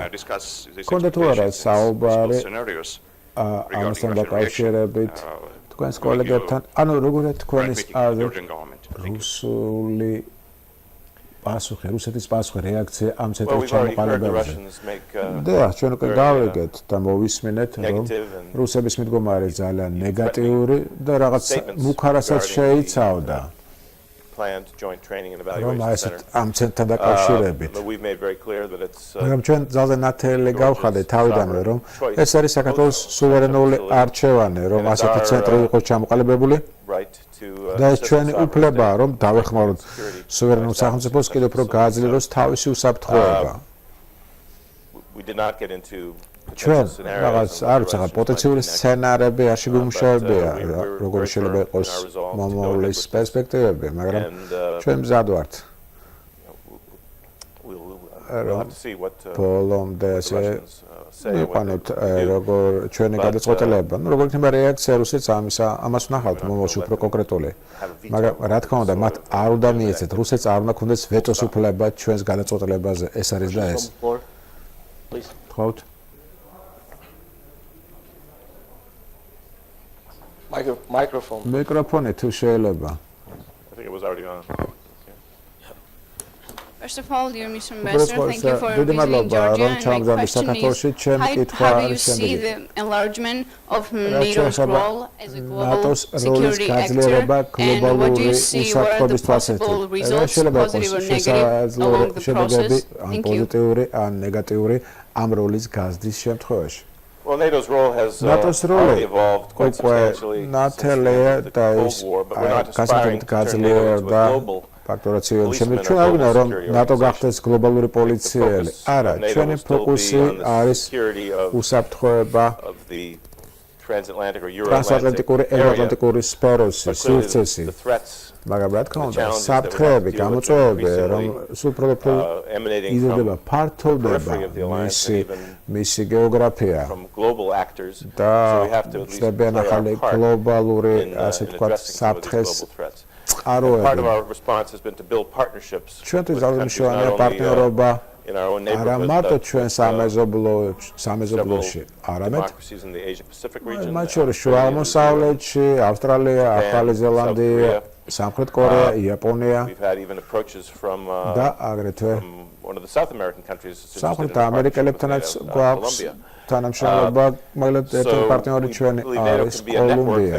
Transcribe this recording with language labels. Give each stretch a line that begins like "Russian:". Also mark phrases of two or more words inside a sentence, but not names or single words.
Georgian: კონდა თუ არა საუბარი ამასთან დაკავშირებით თქვენს კოლეგებთან, ანუ როგორია თქვენის აზრით რუსული რუსეთის პასუხი რეაქცია ამ ცენტრის ჩამოყალიბებაზე. და ჩვენ უკვე გავიგეთ და მოვისმინეთ, რომ რუსების მიდგომა არის ძალიან ნეგატიური და რაღაც მუქარასაც შეიცავდა.
English: planned joint training and
Georgian: რომ
English: evaluation
Georgian: ეს
English: center.
Georgian: ამ ცენტრთან დაკავშირებით
English: But we've made very clear that it's
Georgian: მაგრამ ჩვენ ძალზე ნათელი გავხადეთ თავიდანვე რომ ეს არის საქართველოს სუვერენული არჩევანი რომ ასეთი ცენტრი იყოს ჩამოყალიბებული
English: right to
Georgian: და ეს ჩვენი უფლებაა რომ დავეხმაროთ სუვერენულ სახელმწიფოს კიდევ უფრო გააძლიეროს თავისი უსაფრთხოება
English: we did not get into
Georgian: ჩვენ რაღაც არ ვიცი რა პოტენციური სცენარები არ შეგვიმუშავებია როგორ შეიძლება იყოს მომავლის პერსპექტივები მაგრამ ჩვენ მზად ვართ
English: we'll have to see what
Georgian: ბოლომდე ვიყანოთ როგორ ჩვენი გადაწყვეტილება ნუ როგორ იქნება რეაქცია რუსეთს ამას ვნახავთ მომავალში უფრო კონკრეტული მაგრამ რა თქმა უნდა მათ არ უნდა მიეცეთ რუსეთს არ უნდა ქონდეს ვეტოს უფლება ჩვენს გადაწყვეტილებაზე ეს არის და ეს თხოვთ
English: Microphone.
Georgian: მიკროფონი თუ შეიძლება.
English: I think it was already on. First of all, dear Mr. Ambassador, thank you for visiting Georgia. And my question is, how do you see the enlargement of NATO's role as a global security actor, and what do you see were the possible results, positive or negative, along the process? Thank you.
Georgian: პოზიტიური ან ნეგატიური ამ როლის გაზრდის შემთხვევაში.
English: Well, NATO's role has already evolved quite substantially since the Cold War, but we're not aspiring to turn NATO into a global
Georgian: ფაქტორაციული შემდგომ ჩვენ არ გვინდა რომ ნატო გახდეს გლობალური პოლიციელი. არა, ჩვენი ფოკუსი არის უსაფრთხოება ტრანსატლანტიკური ევროატლანტიკური სფეროსი, სივრცესი. მაგრამ რა თქმა უნდა, საფრთხეები, გამოწვევები, რომ სულ უფრო იზრდება, ფართოვდება მისი გეოგრაფია. და ხდებიან ახალი გლობალური, ასე ვთქვათ, საფრთხეს
English: Part of our response has been to build partnerships
Georgian: ჩვენთვის ძალმშოვანია პარტნიორობა არა მარტო ჩვენ სამეზობლოში არამედ მათ შორის შუა აღმოსავლეთში ავსტრალია, ახალი ზელანდია, სამხრეთ კორეა, იაპონია და აგრეთვე სამხრეთ ამერიკელებთანაც გვაქვს თანამშრომლობა, მაგრამ ერთ პარტნიორი ჩვენი არის კოლუმბია.